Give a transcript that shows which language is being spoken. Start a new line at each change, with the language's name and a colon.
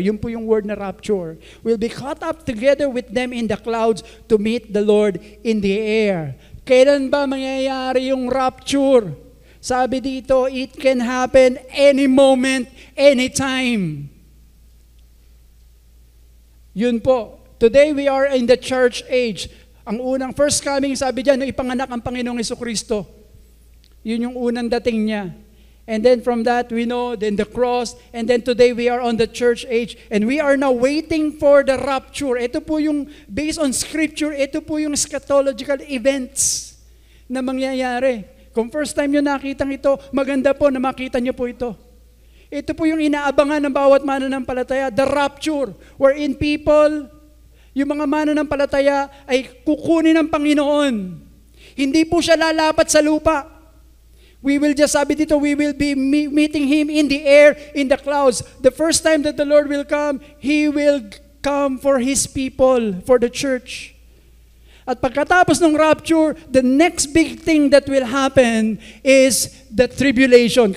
Filipino: Yun po yung word na rapture.
English: Will be caught up together with them in the clouds to meet the Lord in the air.
Filipino: Kailan ba mangyayari yung rapture? Sabi dito,
English: it can happen any moment, anytime.
Filipino: Yun po.
English: Today we are in the church age.
Filipino: Ang unang first coming, sabi dyan, nung ipanganak ang Panginoong Jesucristo. Yun yung unang dating niya.
English: And then from that, we know, then the cross, and then today we are on the church age, and we are now waiting for the rapture.
Filipino: Ito po yung, based on scripture, ito po yung eschatological events na mangyayari. Kung first time nyo nakita ito, maganda po na makita nyo po ito. Ito po yung inaabangan ng bawat mananampalataya,
English: the rapture, wherein people,
Filipino: yung mga mananampalataya ay kukunin ng Panginoon. Hindi po siya lalapat sa lupa.
English: We will just,
Filipino: sabi dito,
English: we will be meeting Him in the air, in the clouds. The first time that the Lord will come, He will come for His people, for the church.
Filipino: At pagkatapos ng rapture,
English: the next big thing that will happen is the tribulation.